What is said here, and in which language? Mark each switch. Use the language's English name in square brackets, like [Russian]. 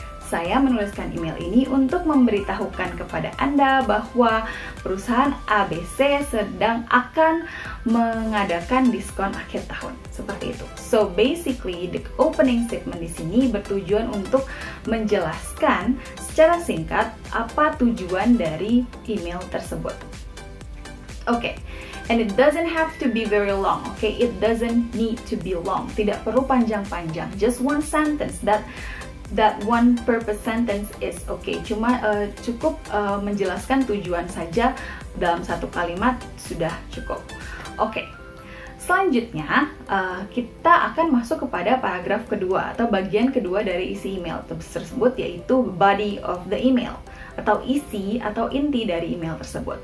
[Indonesian] Saya menuliskan email ini untuk memberitahukan kepada Anda bahwa perusahaan ABC sedang akan mengadakan diskon akhir tahun. Seperti itu. [English] So basically, the opening statement [Indonesian] di sini bertujuan untuk menjelaskan secara singkat apa tujuan dari email tersebut. Oke. [English] And it doesn't have to be very long, okay? It doesn't need to be long. [Indonesian] Tidak perlu panjang-panjang. [English] Just one sentence. That one purpose sentence is okay. [Indonesian] Cuma cukup menjelaskan tujuan saja dalam satu kalimat sudah cukup. Oke. Selanjutnya, kita akan masuk kepada paragraf kedua atau bagian kedua dari isi email tersebut, yaitu body of the email atau isi atau inti dari email tersebut.